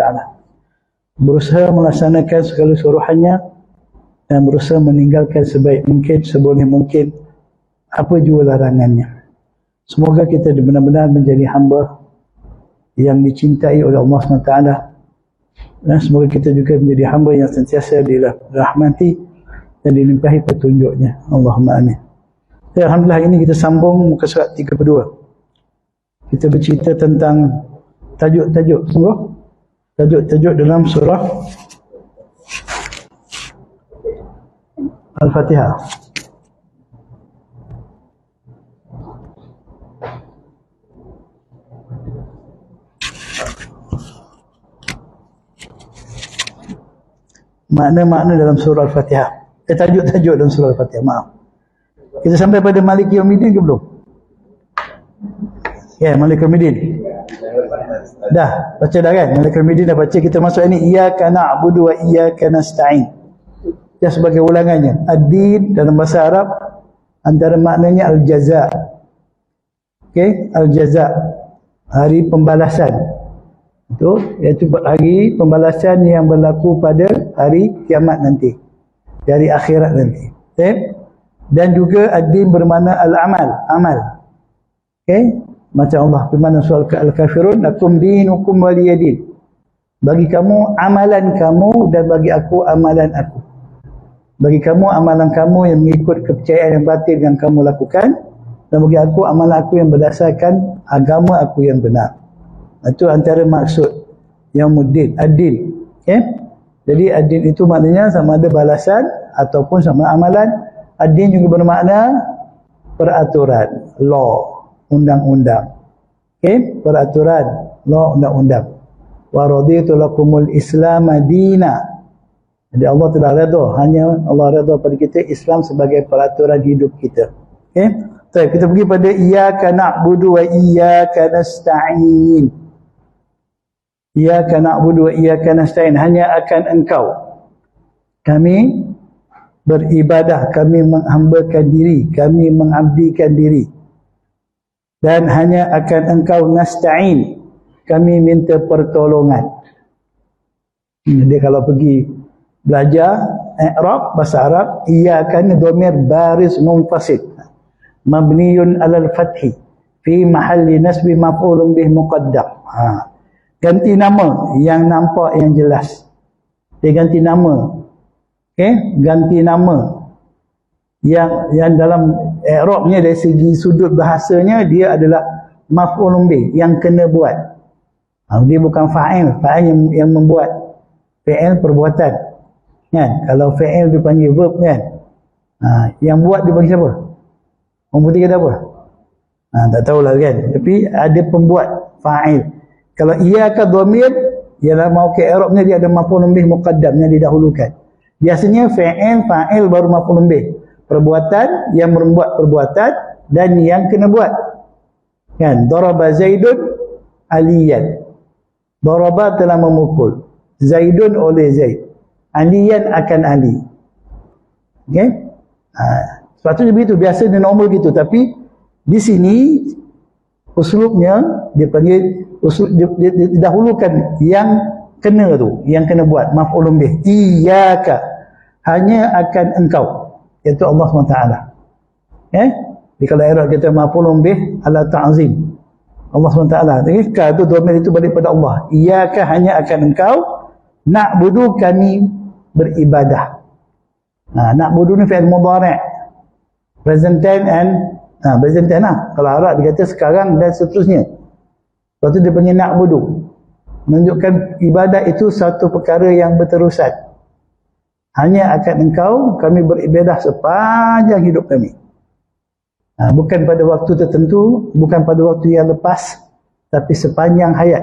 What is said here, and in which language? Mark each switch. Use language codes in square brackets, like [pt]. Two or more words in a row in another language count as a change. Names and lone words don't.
[ms] Berusaha melaksanakan segala suruhannya dan berusaha meninggalkan sebaik mungkin, seboleh mungkin apa jua larangannya. Semoga kita benar-benar menjadi hamba yang dicintai oleh Allah SWT, dan semoga kita juga menjadi hamba yang sentiasa dirahmati dan dilimpahi petunjuknya. [ar] اللهم آمين. [ms] Alhamdulillah, ini kita sambung muka surat 32. Kita bercerita tentang tajuk-tajuk, sungguh tajuk-tajuk dalam surah Al-Fatihah. Makna-makna dalam surah Al-Fatihah. Tajuk-tajuk dalam surah Al-Fatihah, maaf. Kita sampai pada [ar] مالك يوم الدين [ms] ke belum? Ya, [ar] مالك يوم الدين. [ms] Dah, baca dah kan? [ar] مالك يوم الدين [ms] dah baca. Kita masuk ini, [ar] إياك نعبد وإياك نستعين. [ms] Ya, sebagai ulangannya. Ad-din dalam bahasa Arab antara maknanya al-jaza. Okey, al-jaza. Hari pembalasan. Itu iaitu hari pembalasan yang berlaku pada hari kiamat nanti, dari akhirat nanti. Okay? Dan juga ad-din bermakna al-amal, amal. Okay? Macam Allah firman surah Al-Kafirun, [ar] لكم دينكم ولي دين. [ms] Bagi kamu amalan kamu dan bagi aku amalan aku. Bagi kamu amalan kamu yang mengikut kepercayaan yang batil yang kamu lakukan, dan bagi aku amalan aku yang berdasarkan agama aku yang benar. Itu antara maksud Yaumuddin, ad-din. Okay? Jadi ad-din itu maknanya sama ada balasan ataupun sama amalan. Ad-din juga bermakna peraturan, law, undang-undang. Okay? Peraturan, law, undang-undang. [ar] ورضيت لكم الإسلام دينا. [ms] Jadi Allah telah redha, hanya Allah redha pada kita Islam sebagai peraturan hidup kita. Okay? So, kita pergi pada [ar] إياك نعبد وإياك نستعين. إياك نعبد وإياك نستعين. [ms] Hanya akan Engkau kami beribadah, kami menghambakan diri, kami mengabdikan diri. Dan hanya akan Engkau nasta'in, kami minta pertolongan. Jadi kalau pergi belajar i'rab bahasa Arab, iyyaka ni [ar] ضمير بارز منفصل مبني على الفتح في محل نصب مفعول به مقدم. [ms] Ganti nama yang nampak, yang jelas. Dia ganti nama. Okey, ganti nama yang dalam i'rabnya dari segi sudut bahasanya dia adalah [ar] مفعول به, [ms] yang kena buat. Dia bukan fa'il, fa'il yang membuat. Fi'il perbuatan. Kan? Kalau fi'il dipanggil verb kan. Yang buat dia bagi siapa? Orang putih kata apa? Tak tahulah kan. Tapi ada pembuat, fa'il. Kalau iyyaka dhamir, ialah mau ke i'rabnya dia ada [ar] مفعول به [ms] muqaddamnya didahulukan. Biasanya fa'il baru [ar] مفعول به. [ms] Perbuatan yang membuat perbuatan dan yang kena buat. Kan? [ar] ضرب زيد عليا. [ms] Daraba telah memukul. Zaidun oleh Zaid. Aliyan akan Ali. Okey? Sepatutnya begitu, biasa dia normal gitu, tapi di sini uslubnya dia panggil dia didahulukan yang kena tu, yang kena buat [ar] مفعول به. [ms] Iyyaka, hanya akan engkau, iaitu Allah SWT. Jadi kalau i'rab kita [ar] مفعول به على التعظيم [ms] Allah SWT. Jadi ka tu dhamir itu balik pada Allah. Iyyaka, hanya akan engkau, na'budu, kami beribadah. Na'budu ni [ar] فعل مضارع', [en] present tense and present tense [ms] lah. Kalau Arab dia kata sekarang dan seterusnya. Lepas tu dia panggil na'budu, menunjukkan ibadah itu satu perkara yang berterusan. Hanya akan engkau kami beribadah sepanjang hidup kami. Bukan pada waktu tertentu, bukan pada waktu yang lepas, tapi sepanjang hayat.